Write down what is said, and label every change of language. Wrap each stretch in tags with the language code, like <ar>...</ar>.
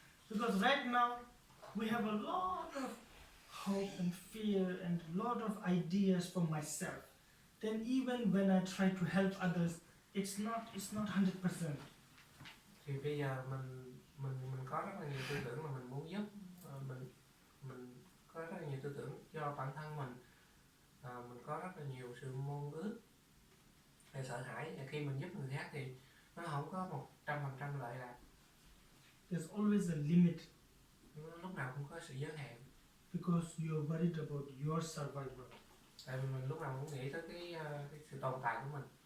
<en>Because right now, we have a lot of hope and fear and a lot of ideas for myself. Then even when I try to help others, it's not 100%.</en> <vi>Thì bây giờ mình có rất là nhiều tư tưởng mà mình muốn giúp, mình có rất là nhiều tư tưởng cho bản thân mình, mình có rất là nhiều sự mong ước về sợ hãi, và khi mình giúp người khác thì nó không có 100% lợi lạc.</vi> <en>There's always a limit</en> <vi>Lúc nào cũng có sự giới hạn,</vi> <en>because you're worried about your survival.</en> <vi>tại vì mình lúc nào cũng nghĩ tới cái sự tồn tại của mình.</vi>